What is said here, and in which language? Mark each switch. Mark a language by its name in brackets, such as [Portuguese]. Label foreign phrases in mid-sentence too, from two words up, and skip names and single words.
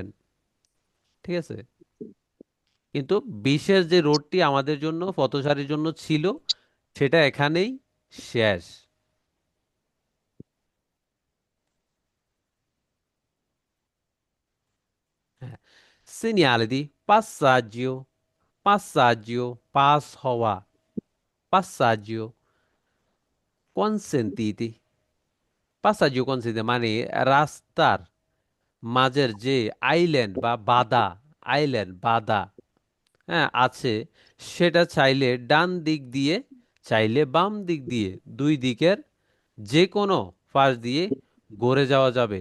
[Bangla] ঠিক আছে? কিন্তু বিশেষ যে রোডটি আমাদের জন্য পথচারীর জন্য ছিল, সেটা এখানেই শেষ। হ্যাঁ। [Italian] Segnale di passaggio, passaggio, [Bangla] পাস হওয়া, [Italian] passaggio consentiti, passaggio consentiti [Bangla] মানে রাস্তার মাঝের যে আইল্যান্ড বা বাধা, আইল্যান্ড বাধা, হ্যাঁ আছে, সেটা চাইলে ডান দিক দিয়ে, চাইলে বাম দিক দিয়ে, দুই দিকের যে কোনো পাশ দিয়ে ঘুরে যাওয়া যাবে।